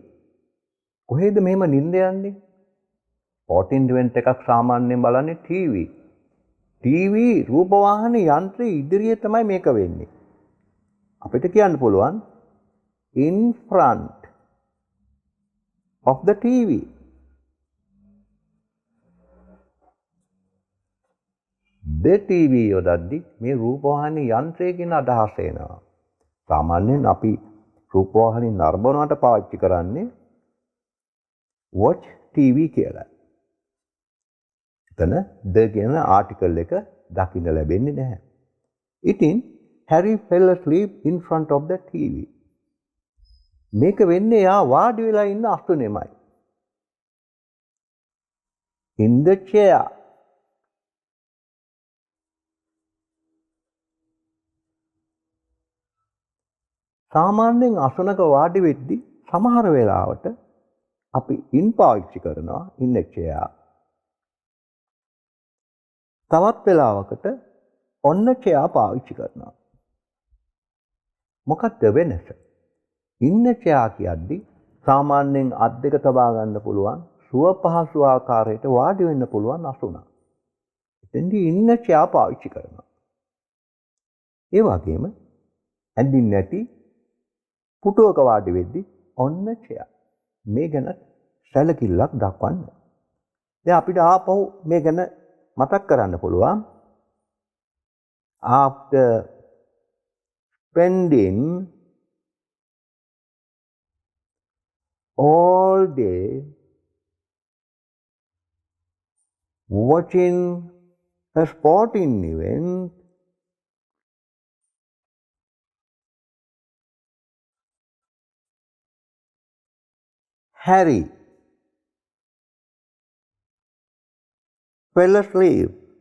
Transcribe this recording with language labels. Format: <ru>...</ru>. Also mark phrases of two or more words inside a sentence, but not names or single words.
<si>කොහෙද මෙහෙම නිින්ද යන්නේ?</si> <en>sporting event</en> <si>එකක් සාමාන්‍යයෙන් බලන්නේ TV රූපවාහිනී යන්ත්‍රයේ ඉදිරියේ තමයි මේක වෙන්නේ. අපිට කියන්න පුළුවන්</si> <en>in front of the TV. the TV</en> <si>යොදද්දී මේ රූපවාහිනී යන්ත්‍රය කියන අදහස එනවා. සාමාන්‍යයෙන් අපි රූපවාහිනී නරඹනවට පාවිච්චි කරන්නේ</si> <en>watch TV</en> <si>කියලා. එතන the කියන ආටිකල් එක දකින්න ලැබෙන්නේ නැහැ.</si> <en>ඉතින් Harry fell asleep in front of the TV.</en> <si>මේක වෙන්නේ යා වාඩි වෙලා ඉන්න අස්තුනේමයි.</si> <en>in the chair.</en> <si>සාමාන්‍යයෙන් අසුනක වාඩි වෙද්දී සමහර වෙලාවට අපි in පාවිච්චි කරනවා</si> <en>in a chair.</en> <si>තවත් වෙලාවකට</si> <en>on a chair</en> <si>පාවිච්චි කරනවා. මොකක්ද වෙනස?</si> <en>in a chair</en> <si>කියද්දී සාමාන්‍යයෙන් අත් දෙක තබා ගන්න පුළුවන් සුව පහසු ආකාරයට වාඩි වෙන්න පුළුවන් අසුනක්. එතෙන්දී</si> <en>in a chair</en> <si>පාවිච්චි කරනවා. ඒ වගේම ඇඳින් නැති පුටුවක වාඩි වෙද්දී</si> <en>on a chair.</en> <si>මේ ගැන සැලකිල්ලක් දක්වන්න. දැන් අපිට ආපහු මේ ගැන මතක් කරන්න පුළුවන්.</si> <en>after spending all day watching a sporting event, Harry fell asleep.</en>